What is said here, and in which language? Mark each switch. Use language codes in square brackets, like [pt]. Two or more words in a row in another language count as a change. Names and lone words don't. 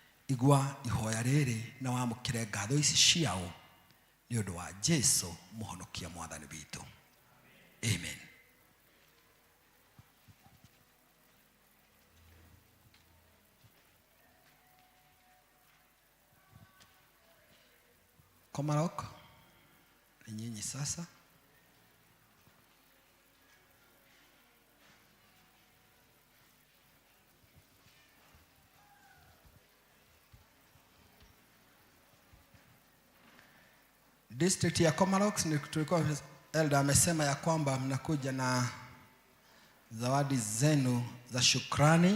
[ki] igua ihoya rĩrĩ na wamũkĩre ngatho ici ciao nĩ ũndũ wa Jesũ mũhonokia mwathani witũ. [sw] Amen. Komarok, ni nyinyi sasa. District ya Komarok ni tulikuwa elder amesema ya kwamba mnakuja na zawadi zenu za shukrani.